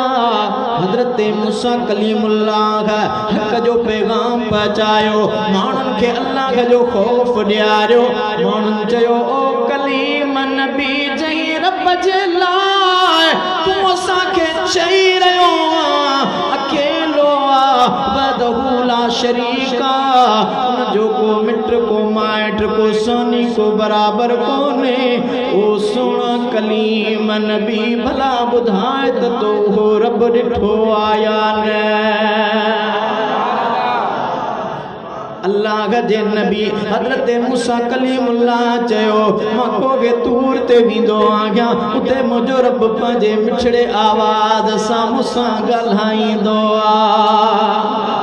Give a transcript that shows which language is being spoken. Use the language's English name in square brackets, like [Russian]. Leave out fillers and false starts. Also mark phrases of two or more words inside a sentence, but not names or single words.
[Sindhi] हज़रत मूसा कलीमुल्लाह हक़ जो पैगाम पहुचायो, माण्हुनि खे अल्लाह जो ख़ौफ़ ॾियारियो। माण्हुनि चयो ओ कलीम नबी जई रब जे लाइ तूं असांखे चई रहियो अकेलो [Arabic] وحده لا شريك [Sindhi] उन जो को मिट को माइट को सोनी को बराबर कोने। ओ सोना कलीम नबी भला ॿुधाए त तो हो रब ॾिठो आया न। अल्लाह जे नबी हज़रत मूसा कलीमुल्लाह चयो मां कोगे तूर ते वेंदो आहियां, उते मुंहिंजो रब पंहिंजे मिठड़े आवाज़ सां मूंसां ॻाल्हाईंदो आ।